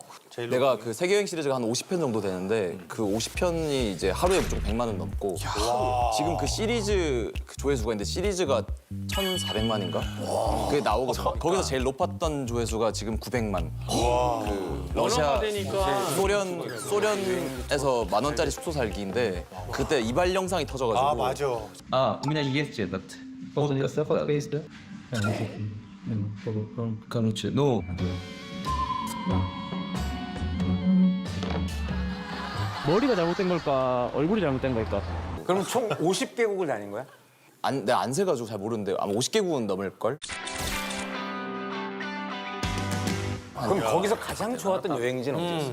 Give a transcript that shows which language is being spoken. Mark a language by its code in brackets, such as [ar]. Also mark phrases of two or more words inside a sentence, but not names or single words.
[ko] 내가 그 세계 여행 시리즈가 한 50편 정도 되는데 그 50편이 이제 하루에 무조건 100만 원 넘고 지금 그 시리즈 그 조회수가 있는데 시리즈가 1,400만인가? 그게 나오거든요. 거기서 제일 높았던 조회수가 지금 900만. 그 러시아 언어가 되니까. 소련에서 10,000원짜리 숙소 살기인데 그때 이발 영상이 터져가지고 맞아. [ru] А, у меня есть этот. Есть, Короче, ну. [ko] 머리가 잘못된 걸까? 얼굴이 잘못된 걸까? 그럼 총 50개국을 다닌 거야? 내가 안 세가지고 잘 모르는데 아마 50개국은 넘을걸? 그럼 거기서 가장 좋았던 여행지는 어디였어?